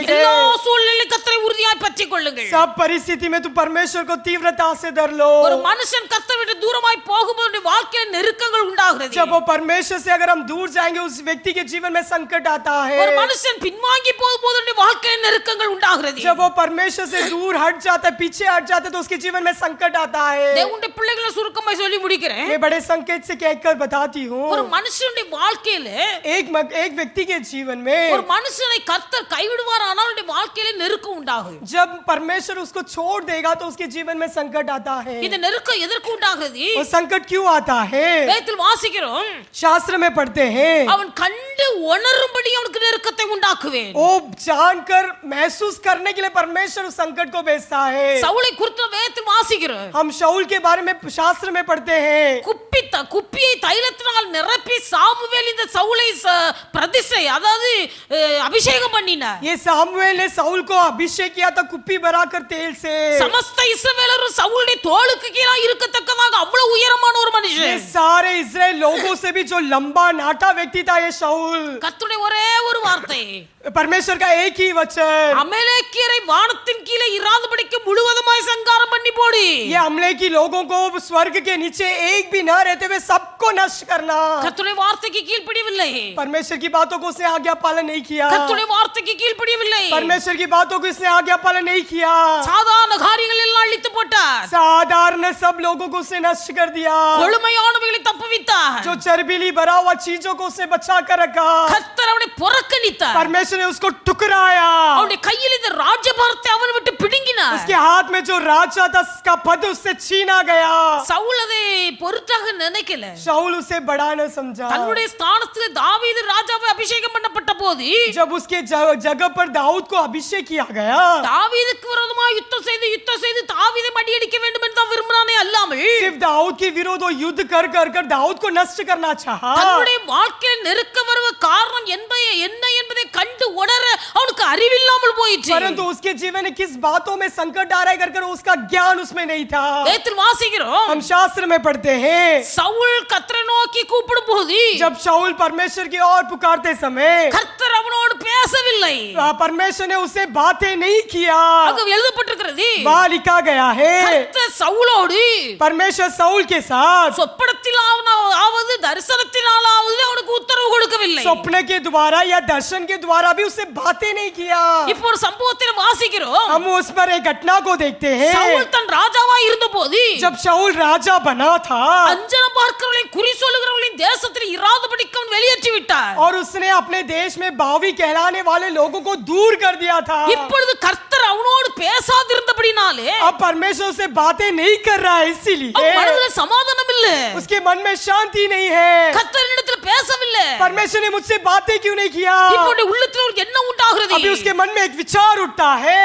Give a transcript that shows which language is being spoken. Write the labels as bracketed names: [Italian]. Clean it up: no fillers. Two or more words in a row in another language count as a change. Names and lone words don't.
[Tamil] எல்லா [Hindi] गए. [Tamil] சூழ்நிலையிலும் கர்த்தரை உறுதியாய் பற்றிக் கொள்ளுங்கள். [Hindi] सब परिस्थिति में तू परमेश्वर को तीव्रता से धर लो. [Tamil] ஒரு மனுஷன் கர்த்தரை விட்டு தூரமாய் போகும்போது வாழ்க்கையில் நெருக்கங்கள் உண்டாகிறது. [Hindi] जब वो परमेश्वर से अगर हम दूर जाएंगे उस व्यक्ति के जीवन में संकट आता [Tamil] ஒரு [Hindi] है. [Tamil] மனுஷன் பின்வாங்கி போகும்போது வாழ்க்கையில் நெருக்கங்கள் உண்டாகிறது. [Hindi] जब वो परमेश्वर से दूर हट जाता है, पीछे हट जाता है, तो उसके जीवन में संकट आता है. [Tamil] தேவனுடைய பிள்ளைகளை சுருக்கமாய் சொல்லி முடிக்கிறேன். [Hindi] मैं बड़े संकेत भेद से कहकर बताती हूँ [Tamil] ஒரு மனுஷனுடைய வாழ்க்கையில [Hindi] एक व्यक्ति के जीवन में [Tamil] ஒரு மனுஷனை கர்த்தர் கைவிடுவார் ஆனால் அவனுடைய வாழ்க்கையில நெருக்கம் உண்டாகும் [Hindi] जब परमेश्वर उसको छोड़ देगा तो उसके जीवन में संकट आता है [Tamil] இந்த நெருக்கம் எதற்கு உண்டாகுது [Hindi] वो संकट क्यों आता है [Tamil] வேதத்தில் வாசிக்கிறோம் [Hindi] शास्त्र में पढ़ते हैं [Tamil] அவன் கண்டு உணரும்படி அவனுக்கு நெருக்கத்தை உண்டாக்குவேன் [Hindi] वो जानकर महसूस करने के लिए परमेश्वर उस संकट को भेजता है [Tamil] சவுலை குறித்து வேதத்தில் வாசிக்கிறோம் [Hindi] हम शाऊल के बारे में शास्त्र में पढ़ते हैं [Tamil] குப்பியை தைலத்தினால் நிரப்பி சாமுவேல் இந்த சவுலை பிரதிஷ்டை அதாவது அபிஷேகம் பண்ணினார் [Hindi] ये सामुएल ने शाऊल को अभिषेक किया था कुप्पी भराकर तेल से [Tamil] சமஸ்த இஸ்ரவேலரும் சவுலுடைய தோளுக்கு கீழே இருக்கத்தக்கதாக அவ்வளவு உயரமான ஒரு [Hindi] ये [Tamil] மனுஷன் [Hindi] सारे इस्राएल लोगों से भी जो लंबा नाटा व्यक्ति था ये शाऊल [Tamil] கர்த்தருடைய ஒரே ஒரு வார்த்தை [Hindi] परमेश्वर का एक ही वचन [Tamil] அமலேக்கியரை வானத்தின் கீழே இராதபடிக்கு முழுவதுமாய் சங்காரம் பண்ணி போடு [Hindi] ये अमलेकी लोगों को स्वर्ग के नीचे एक भी न रहते हुए सबको नष्ट करना [Tamil] கர்த்தருடைய வார்த்தைக்கு கீழ்ப்படியவில்லை [Hindi] परमेश्वर की बातों को उसने आज्ञा पालन नहीं किया [Tamil] கர்த்தருடைய வார்த்தைக்கு கீழ்ப்படியவில்லை [Hindi] परमेश्वर की बातों को इसने आज्ञा पालन नहीं किया [Tamil] சாதாரண காரியங்கள் எல்லாம் அழித்து போட்டார் [Hindi] साधारण सब लोगों को उसने नष्ट कर दिया [Tamil] கொழுமையானவைகளை தப்புவித்தார் [Hindi] जो चर्बीली भरा हुआ चीजों को उसने बचा कर रखा [Tamil] கர்த்தர் அவனை புறக்கணித்தார் [Hindi] परमेश्वर ने उसको टुकराया [Tamil] அவனுடைய கையில் இந்த ராஜ்யபாரத்தை அவன் விட்டு பிடுங்கினார் [Hindi] उसके हाथ में जो राजा था उसका पद उससे छीना गया [Tamil] சவுல் அதை பொருட்டாக நினைக்கல [Hindi] शाऊल उसे बड़ा न समझा [Tamil] தன்னுடைய ஸ்தானத்தில் தாவீது ராஜாவை அபிஷேகம் பண்ணப்பட்ட போது [Hindi] जब उसके जगह पर दाऊद को अभिषेक किया गया [Tamil] தாவீதுக்கு விரோதமாக யுத்தம் செய்து தாவீதை மடியடிக்க வேண்டும் என்று தான் விரும்பினானே அல்லாமல் [Hindi] सिर्फ दाऊद के विरोध वो युद्ध कर दाऊद को नष्ट करना चाहा [Tamil] தன்னுடைய வாழ்க்கையில் நெருக்க வருவ காரணம் என்ன என்பதை கண்டு உணர அவனுக்கு அறிவில்லாமல் போயிற்று [Hindi] परंतु उसके जीवन में किस बातों में संकट आ रहा है कर उसका ज्ञान उसमें नहीं था [Tamil] வேதத்தில் வாசிக்கிறோம் [Hindi] हम शास्त्र में पढ़ते हैं [Tamil] சவுல் கர்த்தரை நோக்கி கூப்பிடும் போது [Hindi] जब शाऊल परमेश्वर की ओर पुकारते समय [Tamil] கர்த்தர் அவனோடு பேசவில்லை [Hindi] परमेश्वर ने उसे बातें नहीं किया [Tamil] அங்க எழுதப்பட்டிருக்கிறது [Hindi] वहाँ लिखा गया है [Tamil] கர்த்தர் சவுலோடு [Hindi] परमेश्वर शाऊल के साथ [Tamil] சொப்பனத்திலாவது தரிசனத்தினாலாவது அவனுக்கு உத்தரவு கொடுக்கவில்லை [Hindi] स्वप्न के द्वारा या दर्शन के द्वारा भी उसे बातें नहीं किया [Tamil] இப்போ ஒரு சம்பவத்தில் வாசிக்கிறோம் [Hindi] हम उस पर एक घटना को देखते हैं [Tamil] சவுல் தன் ராஜாவா இருந்தபோது [Hindi] जब शाऊल राजा बना था [Tamil] அஞ்சனம் பார்க்கிறவர்களை குறி சொல்லுகிறவர்களின் தேசத்தில் இராதபடிக்கு அவன் வெளியேற்றி விட்டார் [Hindi] और उसने अपने देश में बावी कहलाने वाले लोगों को दूर कर दिया था [Tamil] இப்பொழுது கர்த்தர் அவனோடு பேசாதிருந்தபடினாலே [Hindi] अब परमेश्वर से बातें नहीं कर रहा है इसीलिए [Tamil] அவன் மனதில் சமாதானம் இல்ல [Hindi] उसके मन में शांति नहीं है [Tamil] கர்த்தரிடத்தில் பேசவில்லை [Hindi] परमेश्वर ने मुझसे बातें क्यों नहीं किया [Tamil] இப்போது உள்ளத்தில் ஒரு எண்ணம் உண்டாகிறது [Hindi] अभी उसके मन में एक विचार उठता है